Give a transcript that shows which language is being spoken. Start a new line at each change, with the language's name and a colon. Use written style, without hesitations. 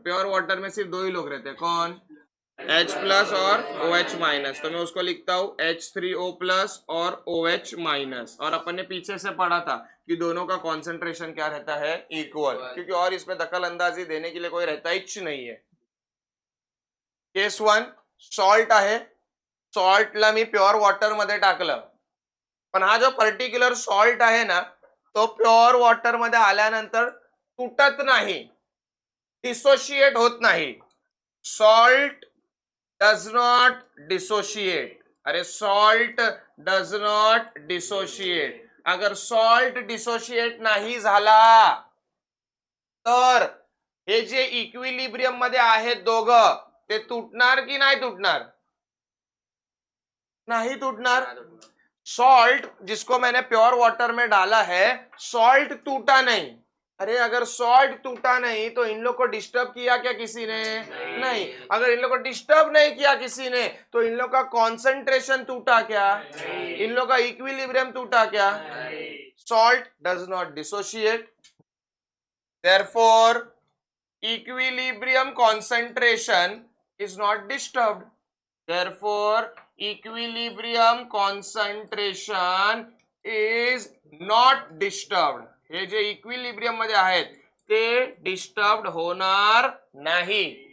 Hindi: Pure water में सिर्फ दो ही लोग रहते हैं. कौन? H प्लस और OH माइनस. तो मैं उसको लिखता हूँ H3O प्लस और OH माइनस. और अपन ने पीछे से पढ़ा था कि दोनों का कॉन्सेंट्रेशन क्या रहता है? इक्वल. क्योंकि और इसमें दखल अंदाजी देने के लिए कोई रहता ही नहीं है.
Marathi: केस 1 सॉल्ट आहे. सॉल्टला मी प्युअर वॉटर मध्ये टाकलं, पण हा जो पर्टिक्युलर सॉल्ट आहे ना, तो प्युअर वॉटर मध्ये आल्यानंतर तुटत नाही, डिसोशिएट होत नाही.
English: Salt does not dissociate. अरे salt does not dissociate.
Marathi: अगर सॉल्ट डिसोशिएट नाही झाला तर हे जे इक्विलिब्रियम मध्ये आहेत दोघं, ते तुटणार की नाही तुटणार? नहीं टूटणार.
Hindi: सॉल्ट जिसको मैंने प्योर वाटर में डाला है, सॉल्ट टूटा नहीं. अरे अगर सॉल्ट टूटा नहीं तो इन लोग को डिस्टर्ब किया क्या किसी ने? नहीं. अगर इन लोग को डिस्टर्ब नहीं किया किसी ने तो इन लोग का कॉन्सेंट्रेशन टूटा क्या? इन लोग का इक्विलिब्रियम टूटा क्या?
English: Salt does not dissociate, therefore equilibrium concentration is not disturbed. Therefore, equilibrium concentration is not disturbed.
Marathi: हे जे इक्विलिब्रियम मध्ये आहेत ते डिस्टर्ब्ड होणार नाही.